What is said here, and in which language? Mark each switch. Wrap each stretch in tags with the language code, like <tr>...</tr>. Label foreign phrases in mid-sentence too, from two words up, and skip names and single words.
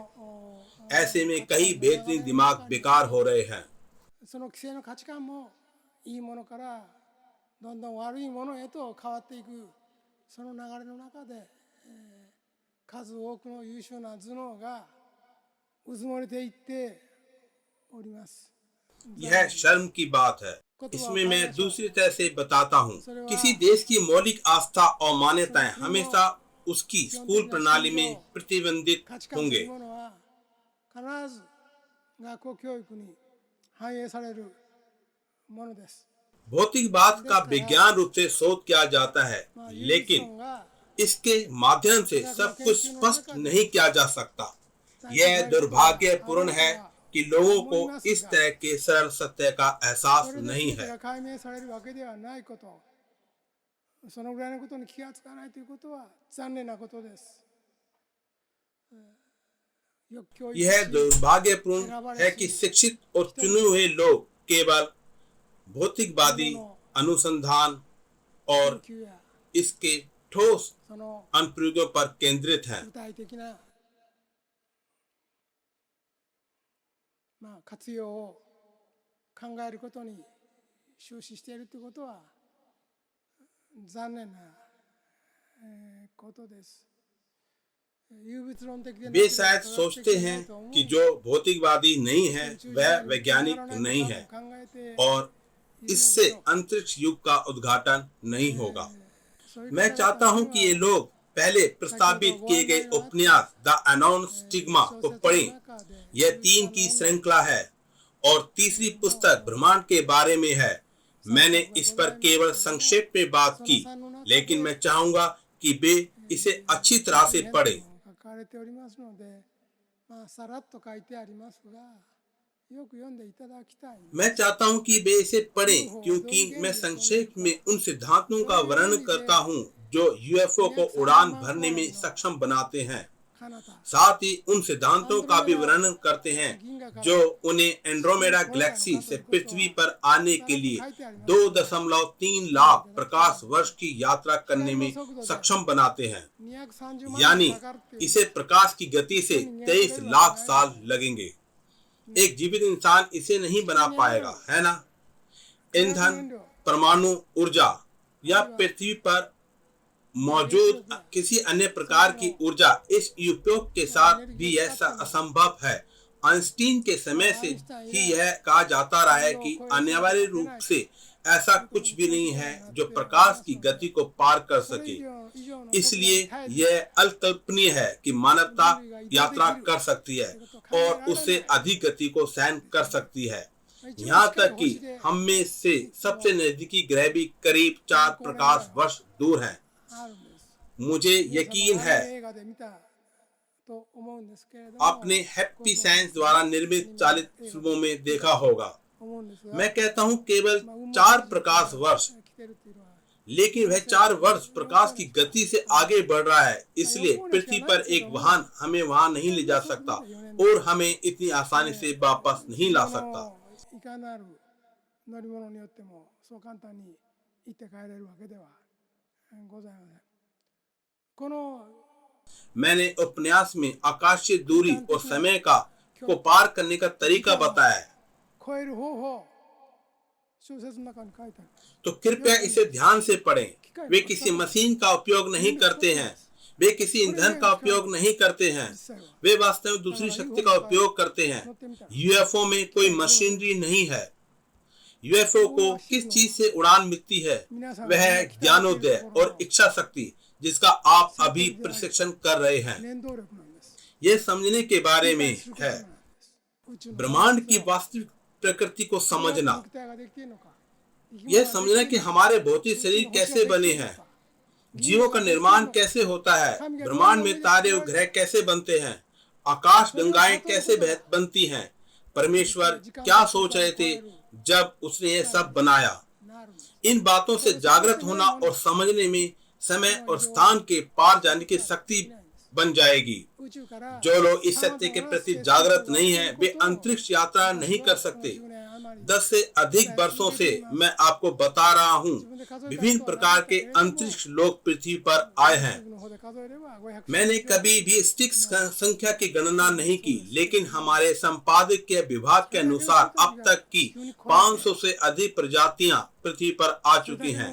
<hi>ऐसे में कई बेहतरीन दिमाग बेकार हो रहे हैं।</hi> <ja>その規制の価値観もいいものからどんどん悪いものへと変わっていく、その流れの中で数多くの優秀な頭脳がうずもれていっております。</ja> <hi>यह शर्म की बात है। इसमें मैं दूसरी तरह से बताता हूँ। किसी देश की मौलिक आस्था और मान्यताएं हमेशा उसकी स्कूल प्रणाली में प्रतिबंधित</hi> <ja>価値観と</ja> <hi>होंगे।</hi> <ja>いうものは必ず学校教育に反映されるものです。</ja> <hi>भौतिकवाद का विज्ञान रूप से शोध किया जाता है,</hi> <ja>まあ、有機</ja> <hi>लेकिन</hi> <ja>論が</ja> <hi>इसके माध्यम से सब कुछ स्पष्ट नहीं किया जा सकता। यह दुर्भाग्यपूर्ण है कि लोगों को इस तरह के सरल सत्य का एहसास</hi> <ja>それで</ja> <hi>नहीं</hi> <ja>全て</ja> <hi>है।</hi> <ja>が解明されるわけではないこと、そのぐらいのことに気がつかないということは残念なことです。よく教育</ja> <hi>यह</hi> <ja>し</ja> <hi>दुर्भाग्यपूर्ण है कि शिक्षित और चुने हुए लोग केवल भौतिकवादी अनुसंधान और</hi> <ja>研究や</ja> <hi>इसके ठोस</hi> <ja>その</ja> <hi>अनुप्रयोगों पर केंद्रित हैं।</hi> <ja>具体的な、まあ、活用を考えることに終始しているということは残念なことです。</ja> <hi>वे शायद सोचते हैं कि जो भौतिकवादी नहीं है वह वैज्ञानिक नहीं है और इससे अंतरिक्ष युग का उद्घाटन नहीं होगा। मैं चाहता हूं कि ये लोग पहले प्रस्तावित किए गए उपन्यास द अननोन स्टिग्मा को पढ़ें। यह 3 की श्रृंखला है और तीसरी पुस्तक ब्रह्मांड के बारे में है। मैंने इस पर केवल संक्षेप में बात की, लेकिन मैं चाहूंगा कि वे इसे अच्छी तरह से पढ़ें।</hi> <ja>書かれておりますので、まあ、さらっと書いてありますが、よく読んでいただきたい。</ja> <hi>मैं चाहता हूं कि वे इसे पढ़ें क्योंकि मैं संक्षेप में उन सिद्धांतों का वर्णन करता हूं जो यूएफओ को उड़ान भरने में सक्षम बनाते हैं।</hi> <ja>彼方</ja> <hi>साथ ही उन सिद्धांतों का भी वर्णन करते हैं जो उन्हें एंड्रोमेडा गैलेक्सी से पृथ्वी पर आने के लिए 2.3 लाख प्रकाश वर्ष की यात्रा करने में सक्षम बनाते हैं। 230万 यानी</hi> <ja>かかるっていう</ja> <hi>इसे प्रकाश की गति से 23 लाख साल लगेंगे। एक जीवित इंसान इसे नहीं बना पाएगा, है ना? ईंधन, परमाणु ऊर्जा या पृथ्वी पर मौजूद किसी अन्य प्रकार की ऊर्जा इस उपयोग के साथ भी यह असंभव है। आइंस्टीन के समय से ही यह कहा जाता रहा है कि अनिवार्य रूप से ऐसा कुछ भी नहीं है जो प्रकाश की गति को पार कर</hi> <ja>それ</ja> <hi>सके।</hi> <ja>以上以上の</ja> <hi>इसलिए यह अकल्पनीय है कि मानवता यात्रा कर सकती है और उससे अधिक गति को सहन कर सकती है। यहाँ तक कि हम में से सबसे नजदीकी ग्रह भी करीब 4 प्रकाश वर्ष दूर हैं।</hi> <ja>あるんです。</ja> <hi>मुझे यकीन है</hi> <ja>映画で見たと思うんですけれども、</ja> <hi>आपने हैप्पी साइंस द्वारा निर्मित चालित फिल्मों में देखा होगा।</hi> <ja>思うんですが、</ja> <hi>मैं कहता हूँ केवल 4 प्रकाश वर्ष,</hi> <ja>来てるっていうのは</ja> <hi>लेकिन वह 4 वर्ष प्रकाश की गति से आगे बढ़ रहा है। इसलिए पृथ्वी पर एक वाहन हमें वहां नहीं ले जा सकता और हमें इतनी आसानी से वापस नहीं ला सकता।</hi> <ja>いかなる乗り物によってもそう簡単に行って帰れるわけではございません。この</ja> <hi>मैंने उपन्यास में आकाशीय दूरी और समय का को पार करने का तरीका बताया है,</hi> <ja>超える方法、小説の中に書いてある。</ja> <hi>तो कृपया इसे ध्यान से पढ़ें। वे किसी मशीन का उपयोग नहीं करते हैं, वे किसी ईंधन का उपयोग नहीं करते हैं, वे वास्तव में दूसरी शक्ति का उपयोग करते हैं। यूएफओ में कोई मशीनरी नहीं है। यूएफओ को किस चीज से उड़ान मिलती है? वह है ज्ञानोदय और इच्छा शक्ति जिसका आप अभी प्रशिक्षण कर रहे हैं।</hi> <ja>念動力なんです。</ja> <hi>यह समझने के बारे में है</hi> <ja>宇宙の</ja> <hi>ब्रह्मांड की वास्तविक प्रकृति को समझना,</hi> <ja>肉体ができているのか、</ja> <hi>यह समझना कि हमारे भौतिक शरीर कैसे बने हैं, जीवों का निर्माण कैसे होता है, ब्रह्मांड में तारे और ग्रह कैसे बनते हैं, आकाश गंगाएं कैसे बनती हैं, परमेश्वर क्या सोच रहे थे जब उसने ये सब बनाया।</hi> <ja>なるんです。</ja> <hi>इन बातों से जागृत होना और समझने में समय और स्थान के पार जाने की शक्ति बन जाएगी।</hi> <ja>宇宙から</ja> <hi>जो लोग इस सत्य के प्रति जागृत नहीं हैं, वे अंतरिक्ष यात्रा नहीं कर सकते। 10 से अधिक वर्षों से मैं आपको बता रहा हूँ, विभिन्न प्रकार के अंतरिक्ष लोग पृथ्वी पर आए हैं। मैंने कभी भी स्टिक संख्या की गणना नहीं की, लेकिन हमारे संपादकीय विभाग के अनुसार अब तक की 500 से अधिक प्रजातियां पृथ्वी पर आ चुकी हैं।</hi>